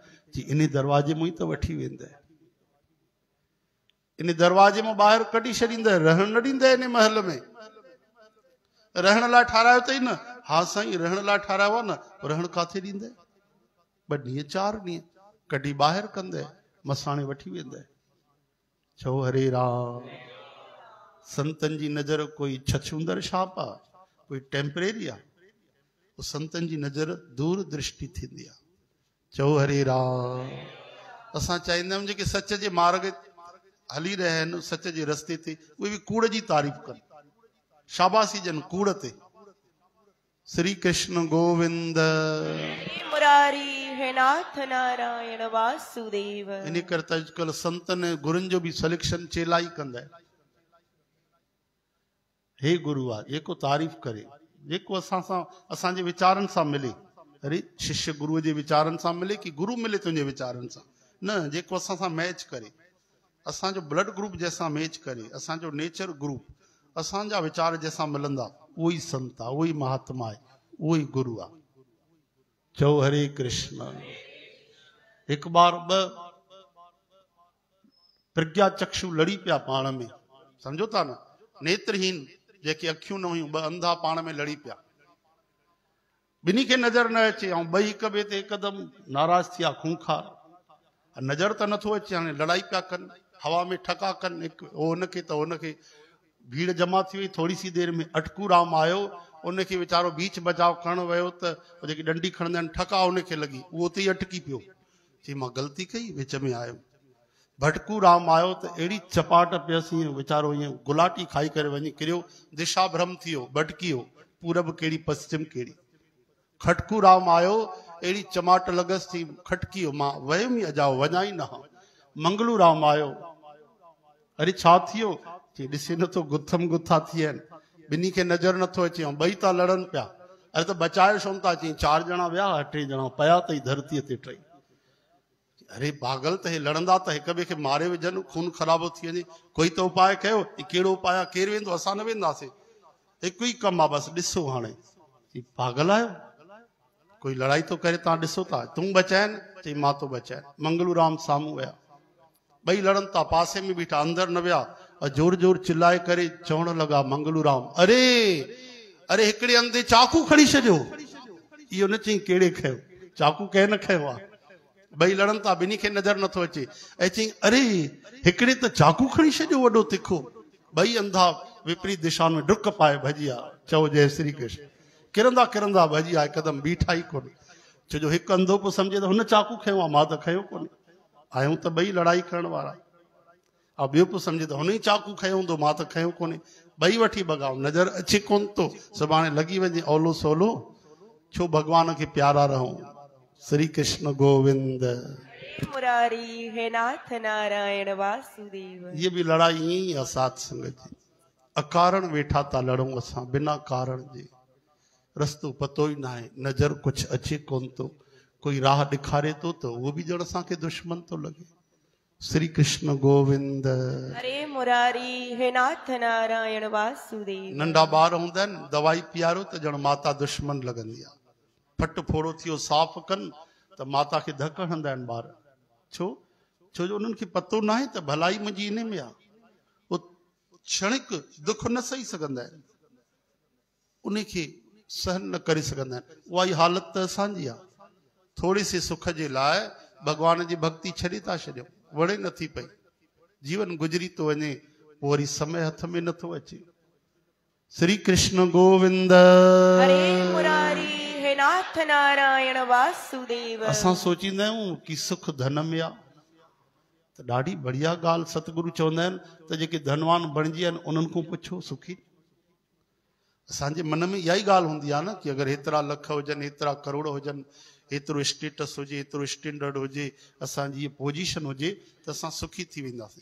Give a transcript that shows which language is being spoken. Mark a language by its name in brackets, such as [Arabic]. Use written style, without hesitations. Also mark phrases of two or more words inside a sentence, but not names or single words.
[Sindhi] चई इन दरवाजे मां ई त वठी वेंदे, इन दरवाजे मां ॿाहिरि कढी छॾींदे, रहण न ॾींदे इन महल में। रहण लाइ ठारायो अथई न? हा साईं रहण लाइ ठारायो आहे न, रहण काथे ॾींदे? 2 ॾींहं 4 ॾींहं कढी ॿाहिरि कंदे, मसाणे वठी वेंदे। चओ हरे राम। संतनि जी नज़र कोई छछूंदर छाप आहे, कोई टेम्परेरी आहे। संतनि जी नज़र दूर दृष्टि थींदी आहे। चओ हरे राम। असां चाहींदा आहियूं जेके सच जे मार्ग हली रहिया आहिनि, सच जे रस्ते ते, उहे बि कूड़ जी तारीफ़ कनि, शाबाशी ॾियनि कूड़ ते। श्री कृष्ण गोविंद मुरारी हे नाथ नारायण वासुदेव। इन करे त अॼुकल्ह संतनि गुरुनि जो बि सिलेक्शन चेला ई कंदा आहिनि। हे गुरु आहे जेको तारीफ़ करे, जेको असां सां असांजे वीचारनि सां मिले। अरे शिष्य गुरुअ जे वीचारनि सां मिले कि गुरु मिले तुंहिंजे वीचारनि सां? न, जेको असां सां मैच करे, असांजो [English] blood group [Sindhi] जंहिंसां मैच करे, असांजो [English] nature group, [Sindhi] असांजा वीचार जंहिंसां मिलंदा, उहो ई संत आहे, उहो ई महात्मा आहे, उहो ई गुरु आहे। चओ हरे कृष्ण। हिकु बार 2 प्रज्ञा चक्षु लड़ी पिया पाण में, सम्झो था न? नेत्रहीन जेके अखियूं न हुयूं, 2 अंधा पाण में लड़ी पिया। ॿिन्ही खे नज़र न अचे ऐं 2 हिक ॿिए ते हिकदमि नाराज़ थिया, खूंखार। नज़र त नथो अचे, हाणे लड़ाई पिया कनि, हवा में ठका कनि, हिकु हुनखे त हुनखे। भीड़ जमा थी वई। [Hindi] थोरी सी देर में [Sindhi] अटकू राम आयो उनखे वीचारो बीच बचाव करण वियो त जेकी डंडी खणंदा आहिनि ठका उनखे लॻी, उहो उते ई अटकी पियो। चई मां ग़लती कई, विच में आयो। भटकू राम आयो त अहिड़ी चपाट पियसि, वीचारो ईअं गुलाटी खाई करे वञी किरियो, दिशा भ्रम थी वियो, भटकी वियो, पूरब कहिड़ी पश्चिम कहिड़ी। खटकू राम आयो, अहिड़ी चमाट लॻसि थी, खटकी वियो, मां वयुमि अजाओ वञा ई न। मंगलू राम आयो, अरे छा थियो? चई ॾिसे नथो गुथम गुथा थी आहिनि, ॿिन्ही खे नज़र नथो अचे, ऐं ॿई था लड़नि पिया। अरे त बचाए छो था? चई 4 ॼणा विया, 8 ॼणा पिया अथई धरतीअ ते टई। अरे पागल, त हे लड़ंदा त हिक ॿिए खे मारे विझनि, खून ख़राबो थी वञे, कोई त उपाय कयो। कहिड़ो उपाय? केरु वेंदो? असां न वेंदासीं, हिकु ई कमु आहे बसि, ॾिसो हाणे। चई पागल आहियो, कोई लड़ाई तो करे, तव्हां ॾिसो था, तूं बचाइनि? चई मां तो बचाइनि। मंगलू राम साम्हूं विया, ॿई लड़नि था, पासे में बीठा, अंदर न विया, [Hindi] और जोर जोर चिल्लाए [Sindhi] करे चवण लॻा मंगलू राम, अरे अरे हिकिड़े हंधि चाकू खणी छॾियो। इहो न चई कहिड़े खयो, चाकू कंहिं न खयो आहे। ॿई लड़नि था, ॿिन्ही खे नज़र नथो अचे, ऐं चई अरे हिकिड़े त चाकू खणी छॾियो वॾो तिखो। ॿई अंधा विपरीत दिशा में डुक पाए भॼी विया। चओ जय श्री कृष्ण। किरंदा किरंदा भॼी विया, हिकदमि बीठा ई कोन्हे। छो जो हिकु अंधो पोइ सम्झे त हुन चाकू खयो आहे, मां त खयो कोन्हे, आहियूं त ॿई लड़ाई करण वारा। ऐं ॿियो पोइ सम्झे त हुन ई चाकू खयो हूंदो, मां त खयो कोन्हे। ॿई वठी भॻाओ, नज़र अचे कोन थो, सुभाणे लॻी वञे ओलो सोलो। छो भॻवान खे प्यारा रहूं। श्री कृष्ण गोविंद। मुरारी हे नाथ नारायण वासुदेव। [Hindi] ये भी लड़ाई ही है साथ संगत जी। [Sindhi] अकारण वेठा था लड़ूं असां, बिना कारण जे। रस्तो पतो [Hindi] ही ना है, [Sindhi] नजर कुछ अचे कोन तो, कोई राह ॾेखारे तो त [Hindi] वो भी [Sindhi] ॼण असांखे दुश्मन तो लगे। श्री कृष्ण गोविंद। हरे मुरारी हे नाथ नारायण वासुदेव। नंढा ॿार हूंदा आहिनि, दवाई पीआरो त ॼण माता दुश्मन लॻंदी आहे। फट फोड़ो थियो साफ़ कनि त माता खे धक हणंदा आहिनि ॿार। छो? छो जो उन्हनि खे पतो न आहे त भलाई मुंहिंजी इन में आहे। वो क्षणिक दुख न सही सघंदा आहिनि, उनखे सहन न करे सघंदा आहिनि। उहा ई हालत त असांजी आहे। थोरे से सुख जे लाइ भॻवान जी भक्ति छॾे था छॾियूं, वणे नथी पई, जीवन गुज़री थो वञे, पोइ वरी समय हथ में नथो अचे। श्री कृष्ण गोविंद। हरे मुरारी हे नाथ नारायण वासुदेव। असां सोचींदा आहियूं कि सुख धन में आहे, त ॾाढी बढ़िया ॻाल्हि। सतगुरु चवंदा आहिनि त जेके धनवान बणिजी आहिनि उन्हनि खां पुछो सुखी। असांजे मन में इहा ई ॻाल्हि हूंदी आहे न कि अगरि हेतिरा लख हुजनि, हेतिरा करोड़ हुजनि, हेतिरो स्टेटस हुजे, हेतिरो स्टैंडर्ड हुजे, असांजी हीअ पोजीशन हुजे, त असां सुखी थी वेंदासीं।